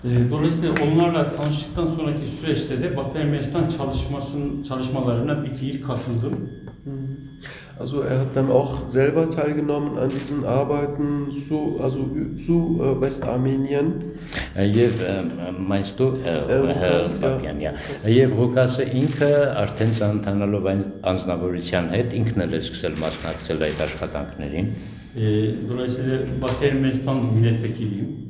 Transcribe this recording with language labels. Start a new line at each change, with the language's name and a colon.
Turkish: Dolayısıyla onlarla tanıştıktan sonraki süreçte de Batı Ermenistan çalışmalarına bir fiil katıldım.
German: Also er hat dann auch selber teilgenommen an diesen Arbeiten zu Westarmenien. Եվ մայստու Պապյանյա.
Armenian: Եվ Ղուկասը ինքը արդեն ծանոթանալով այն անձնավորության հետ ինքն էլ է սկսել մասնակցել այդ աշխատանքներին.
Turkish: Dolayısıyla Batı Ermenistan milletvekiliyim.